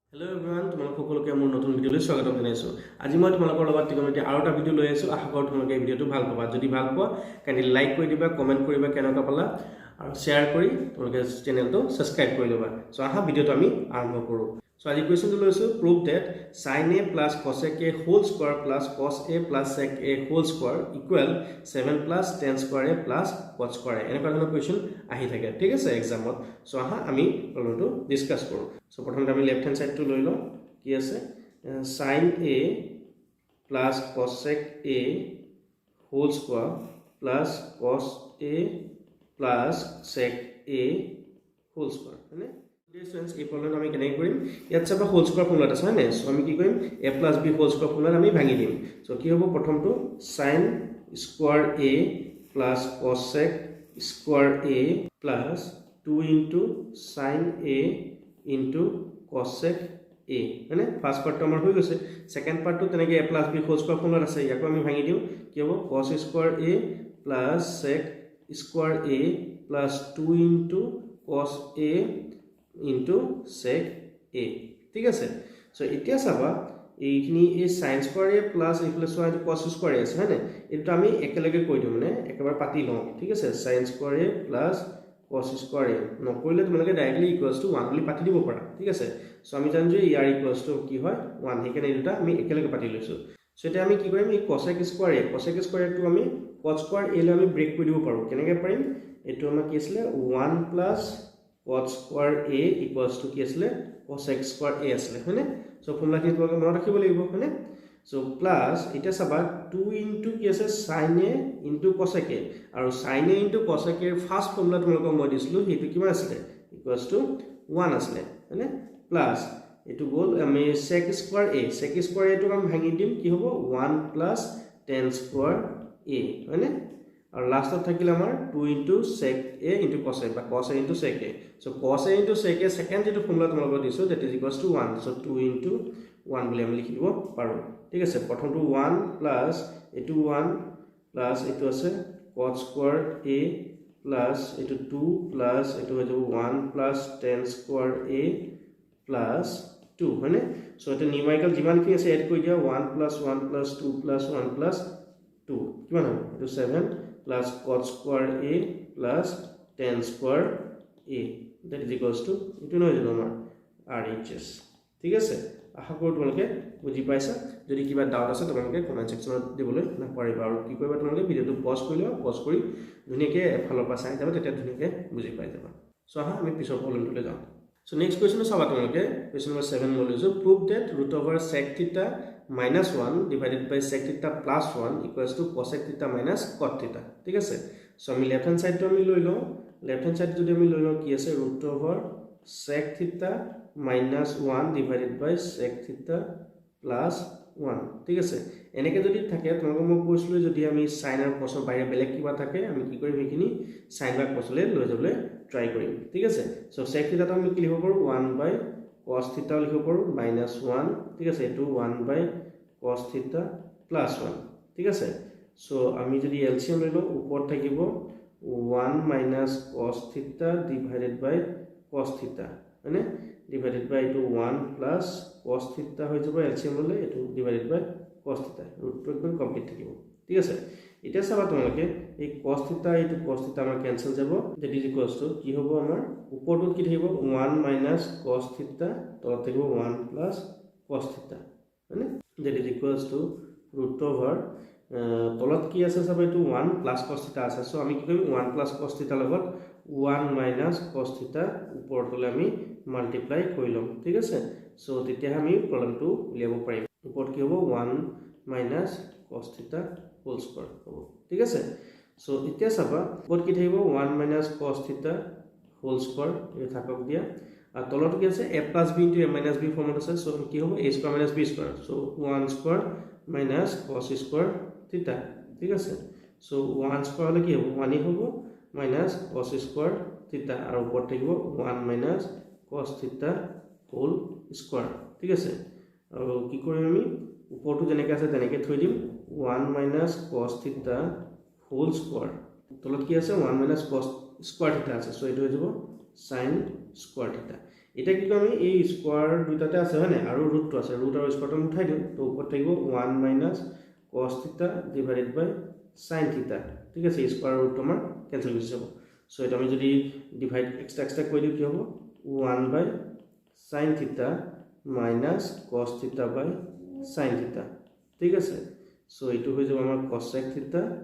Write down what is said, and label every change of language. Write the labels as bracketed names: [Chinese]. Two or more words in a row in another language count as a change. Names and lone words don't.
[English] Hello everyone, [Assamese] তোমালোক সকলোকে মোৰ নতুন ভিডিঅ'লৈ স্বাগতম জনাইছো। আজি মই তোমালোকৰ লগত ত্ৰিকোণমিতি আৰু এটা ভিডিঅ' লৈ আহিছো। আশা কৰোঁ তোমালোকে এই ভিডিঅ'টো ভাল পাবা। যদি ভাল পোৱা [English] kindly like [Assamese] কৰি দিবা, কমেন্ট কৰিবা কেনেকুৱা পালা আৰু শ্বেয়াৰ কৰি তোমালোকে চেনেলটো সাবস্ক্ৰাইব কৰি ল'বা। সো আহা ভিডিঅ'টো আমি আৰম্ভ কৰোঁ। সো আজি কোৱেশ্চনটো লৈছো, [English] prove that sin a plus cosec a whole square plus cos a plus sec a whole square equal 7 plus tan square a plus cot square a plus cot square a। [Assamese] এনেকুৱা ধৰণৰ কোৱেশ্চন আহি থাকে, ঠিক আছে এক্সামত। সো আহা আমি অলপটো ডিসকাস কৰোঁ। সো প্ৰথমতে আমি [English] left hand side [Assamese] লৈ লওঁ। কি আছে [English] sin a plus cosec a whole square plus cos a plus sec a whole square [Assamese] হয়নে? ডিসটেন্স এই ফৰ্মুলাটো আমি কেনেকৈ কৰিম? ইয়াত চাবা [English] whole square formula [Assamese] আছে হয়নে? সো আমি কি কৰিম [English] a plus b whole square formula [Assamese] আমি ভাঙি দিম। সো কি হ'ব প্ৰথমটো [English] sin square a plus cosec square a plus 2 into sin a into cosec a [Assamese] হয়নে? [English] first part [Assamese] আমাৰ হৈ গৈছে। [English] second part [Assamese] তেনেকৈ [English] a plus b whole square formula [Assamese] আছে, ইয়াকো আমি ভাঙি দিও। কি হ'ব [English] cos square a plus sec square a plus 2 into cos a into sec a, [Assamese] ঠিক আছে। সো এতিয়া চাবা এইখিনি এই [English] sin square a plus [Assamese] ইফালে সোয়া [English] cos square a [Assamese] আছে হয়নে? এটা আমি একেলগে কৈ দিও, মানে একেবাৰে পাতি লওঁ, ঠিক আছে। [English] sin square a plus cos square a [Assamese] নকৰিলে তোমালোকে [English] directly equals to 1 [Assamese] বুলি পাতি দিব পাৰা, ঠিক আছে। সো আমি জানো যে ইয়াৰ [English] equals to [Assamese] কি হয় 1, সেইকাৰণে এটা আমি একেলগে পাতি লৈছো। সো এটা আমি কি কৰিম, এই [English] cosec square a [Assamese] টো আমি [English] cot square a [Assamese] লৈ আমি ব্ৰেক কৰি দিব পাৰো। কেনেকৈ পাৰিম? এটো আমাৰ কি আছিল [English] 1 plus cot square a equals to [Assamese] কি আছিল [English] cosec square a [Assamese] আছিল হয়নে? সো ফৰ্মুলাখিনি তোমালোকে মনত ৰাখিব লাগিব হয়নে? সো প্লাস এটা চাবা [English] 2 into [Assamese] কি আছে [English] sin a into cosec a, [Assamese] আৰু [English] sin a into cosec a first formula [Assamese] তোমালোকক মই দিছিলো, হেতু কিমান আছিল [English] equals to 1 [Assamese] আছিল হয়নে? প্লাস এটো গল আমি [English] sec square a [Assamese] টো আমি ভাঙি দিম, কি হ'ব [English] 1 plus tan square a [Assamese] হয়নে? আৰু লাষ্টত থাকিল আমাৰ [English] 2 into sec a into cos a [Assamese] বা [English] cos a into sec a। [Assamese] সো [English] cos a into sec a [Assamese] সেকেন্ড যেটো ফৰ্মুলা তোমালোকক দিছো [English] that is equals to 1, [Assamese] সো [English] 2 into 1 [Assamese] বুলি আমি লিখি দিব পাৰো, ঠিক আছে। প্ৰথমটো 1 plus এটো 1 plus এটো আছে [English] cot square a plus [Assamese] এটো 2 plus এটো হৈ যাব [English] 1 plus tan square a plus 2 [Assamese] হয়নে? সো এটা নিউমেৰিকেল যিমান কি আছে এড কৰি দিয়া [English] 1 plus 1 plus 2 [Assamese] plus 1 plus 2 কিমান হ'ব? [English] এটো 7 plus cot square a plus tan square a that is equals to [Assamese] এটো নহয় জানো আমাৰ RHS, ঠিক আছে। আশা কৰোঁ তোমালোকে বুজি পাইছা। যদি কিবা ডাউট আছে তোমালোকে [English] comment section [Assamese] দিবলৈ নাপাহৰিবা। আৰু কি কৰিবা তোমালোকে ভিডিঅটো পজ কৰি লোৱা, পজ কৰি ধুনীয়াকৈ এফালৰ পৰা চাই যাবা, তেতিয়া ধুনীয়াকৈ বুজি পাই যাবা। সো আহা আমি পিছৰ প্ৰব্লেমটোলৈ যাওঁ। সো নেক্সট কুৱেশ্যনটো চাবা তোমালোকে, কুৱেশ্যন নম্বৰ 7 মই লৈছো, [English] prove that root over sec theta minus 1 divided by sec theta plus 1 equals to cosec theta minus cot theta, [Assamese] ঠিক আছে। সো আমি [English] left hand side [Assamese] আমি লৈ লওঁ। [English] left hand side [Assamese] যদি আমি লৈ লওঁ কি আছে [English] root over sec theta minus 1 divided by sec theta plus 1, [Assamese] ঠিক আছে। এনেকৈ যদি থাকে তোমালোকক মই কৈছিলো যদি আমি sin আৰু cos বাহিৰে বেলেগ কিবা থাকে আমি কি কৰিম, এইখিনি sin বা cos লৈ যাবলৈ ট্ৰাই কৰিম, ঠিক আছে। সো sec theta টো আমি কি লিখিব পাৰো [English] 1 by cos theta [Assamese] লিখিব পাৰো minus 1, ঠিক আছে। [English] এটো 1 by cos theta plus 1, [Assamese] ঠিক আছে। সো আমি যদি এলসিএম লৈ লওঁ ওপৰত থাকিব [English] 1 minus cos theta divided by cos theta [Assamese] হয়নে? [English] divided by [Assamese] এটো [English] 1 plus cos theta [Assamese] হৈ যাব এলসিএম ললে, এটো [English] divided by cos theta, [Assamese] ৰুটটো একদম কমপ্লিট থাকিব, ঠিক আছে। এতিয়া চাবা তোমালোকে এই [English] cos theta [Assamese] এটো [English] cos theta [Assamese] আমাৰ কেনসেল যাব, [English] that is equals to [Assamese] কি হ'ব আমাৰ ওপৰটো কি থাকিব [English] 1 minus cos theta, [Assamese] তলত থাকিব [English] 1 plus cos theta [Assamese] হয়নে? [English] that is equals to root over [Assamese] তলত কি আছে চাবা এটো [English] 1 plus cos theta আছে। [Assamese] সো আমি কি কৰিম [English] 1 plus cos theta [Assamese] লগত [English] 1 minus cos theta [Assamese] ওপৰতলে আমি মাল্টিপ্লাই কৰি লম, ঠিক আছে। সো তেতিয়া আমি প্ৰবলেমটো উলিয়াব পাৰিম। ওপৰত কি হ'ব [English] 1 minus cos theta whole square [Assamese] হ'ব, ঠিক আছে। সো এতিয়া চাবা ওপৰত কি থাকিব [English] 1 minus cos theta whole square [Assamese] এই থাকক দিয়া, আর তলত কি আছে [English] a plus b into a minus b [Assamese] ফর্মত আছে। [English] সো কি হ'ব a square minus b square, সো 1 square minus cos square theta, [Assamese] ঠিক আছে। সো [English] 1 square [Assamese] হলে কি হ'ব 1 ই হ'ব [English] minus cos square theta, [Assamese] আৰু ওপৰত থাকিব [English] 1 minus cos theta whole square, [Assamese] ঠিক আছে। আৰু কি কৰিম আমি ওপৰটো যেনেকৈ আছে তেনেকৈ থৈ দিম [English] 1 minus cos theta whole square, [Assamese] তলত কি আছে [English] 1 minus cos square theta [Assamese] আছে। সো এটো হৈ যাব [English] sin square theta। [Assamese] এটা কি আমি এই স্কোয়াৰ দুটাতে আছে হয় না আৰু ৰুটটো আছে ৰুট আৰু স্কোয়াৰটো উঠাই দিওঁ তো ওপৰত থাকিব [English] 1 minus cos theta divided by sin theta [Assamese] ঠিক আছে [English] square root [Assamese] আমাৰ কেনসেল হৈ যাব সো এটা আমি যদি [English] divide extra [Assamese] কৰি দিও কি হ'ব [English] 1 by sin theta minus cos theta by sin theta [Assamese] ঠিক আছে সো এটো হৈ যাব আমাৰ [English] cosec theta